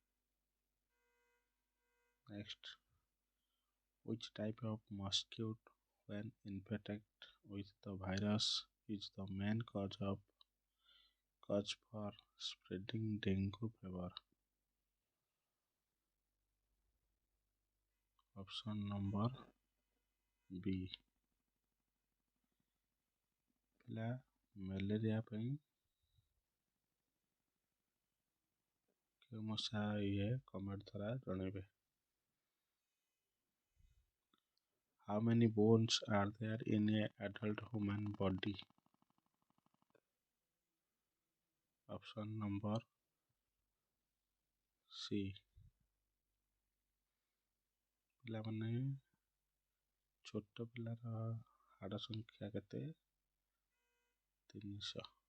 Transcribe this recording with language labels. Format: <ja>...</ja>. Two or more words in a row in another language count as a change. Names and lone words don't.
<en>Next, which type of mosquito when infected with the virus is the main cause for spreading dengue fever? Option number B,</en> <or>ପିଲା ମ୍ୟାଲେରିଆ ପାଇଁ କେଉଁ ମଶା କମେଣ୍ଟ ଦ୍ୱାରା ଜଣାଇବେ।</or> <en>How many bones are there in an adult human body? Option number C,</en> <or>ପିଲାମାନେ ଛୋଟ ପିଲାର ହାଡ଼ ସଂଖ୍ୟା କେତେ? 300।</or>